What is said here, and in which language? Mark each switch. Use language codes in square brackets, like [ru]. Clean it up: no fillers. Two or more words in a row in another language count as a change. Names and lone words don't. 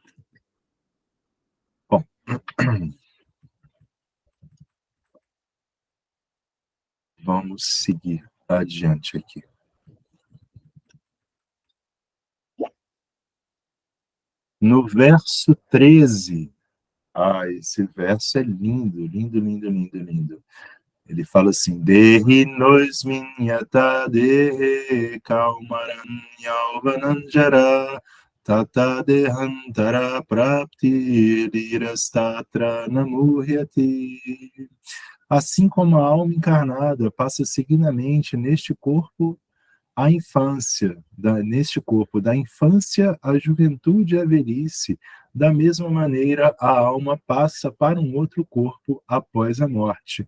[pt] Bom, vamos seguir adiante aqui. No verso 13, esse verso é lindo, lindo, lindo, lindo, lindo. Ele fala assim: [sa] Dehi nois minyata dehe kaumaranyauvananjara tata dehantara prapti lirastatra namuhyati. [pt] Assim como a alma encarnada passa seguidamente neste corpo a infância, neste corpo, da infância à juventude e à velhice, da mesma maneira a alma passa para um outro corpo após a morte.